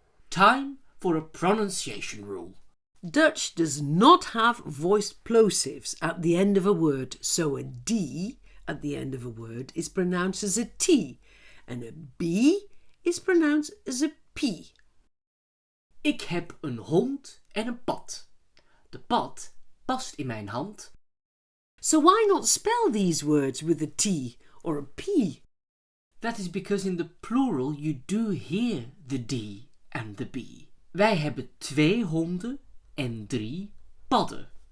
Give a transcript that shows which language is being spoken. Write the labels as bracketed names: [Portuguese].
[English] Time for a pronunciation rule. Dutch does not have voiced plosives at the end of a word, so a D at the end of a word is pronounced as a T, and a B is pronounced as a P. [Dutch] Ik heb een hond en een pad. De pad past in mijn hand. [English] So why not spell these words with a T or a P? That is because in the plural you do hear the D and the B. [Dutch] Wij hebben 2 honden en 3 padden.